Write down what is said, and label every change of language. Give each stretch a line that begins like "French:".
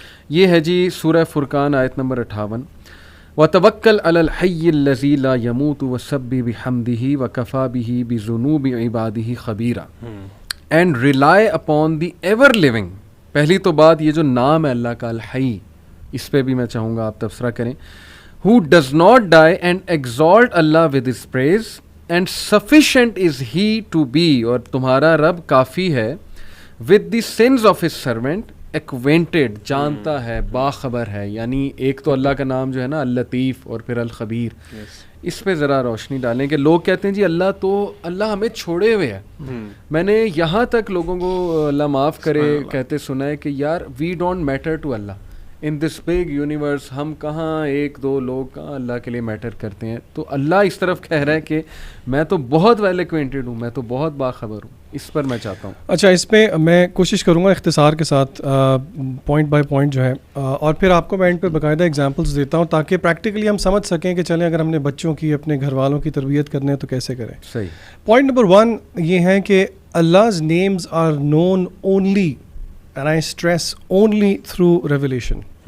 Urdu: یہ ہے جی سورہ فرقان آیت نمبر 58,
Arabic: وَتَوَكَّلْ عَلَى الْحَيِّ الَّذِي لَا يَمُوتُ وَسَبِّحْ بِحَمْدِهِ وَكَفَى بِهِ بِذُنُوبِ عِبَادِهِ خَبِيرًا,
English: And rely upon the ever living.
Urdu: پہلی تو بات یہ جو نام ہے اللہ کا الحی, اس پہ بھی میں چاہوں گا آپ تبصرہ کریں.
English: Who does not die and exalt Allah with his praise, and sufficient is he to be,
Urdu: اور تمہارا رب کافی ہے,
English: with the sins of his servant, acquainted,
Urdu: جانتا ہے, باخبر ہے. یعنی ایک تو اللہ کا نام جو ہے نا اللطیف, اور پھر الخبیر. اس پہ ذرا روشنی ڈالیں کہ لوگ کہتے ہیں جی اللہ ہمیں چھوڑے ہوئے ہے. میں نے یہاں تک لوگوں کو اللہ معاف کرے کہتے سنا ہے کہ یار
English: we don't matter to Allah in this big universe,
Urdu: ہم کہاں ایک دو لوگ کہاں اللہ کے لیے میٹر کرتے ہیں. تو اللہ اس طرف کہہ رہا ہے کہ میں تو بہت ویل ایکوینٹڈ ہوں, میں تو بہت باخبر ہوں. اس پر میں چاہتا ہوں. اچھا, اس پہ میں کوشش کروں گا اختصار کے ساتھ پوائنٹ بائی پوائنٹ جو ہے, اور پھر آپ کو میں اینڈ پہ باقاعدہ ایگزامپلس دیتا ہوں تاکہ پریکٹیکلی ہم سمجھ سکیں کہ چلیں اگر ہم نے بچوں کی, اپنے گھر والوں کی تربیت کرنے ہے تو کیسے کریں. صحیح. پوائنٹ نمبر 1 یہ ہے کہ
English: Allah's names are known only, and I stress only, through revelation.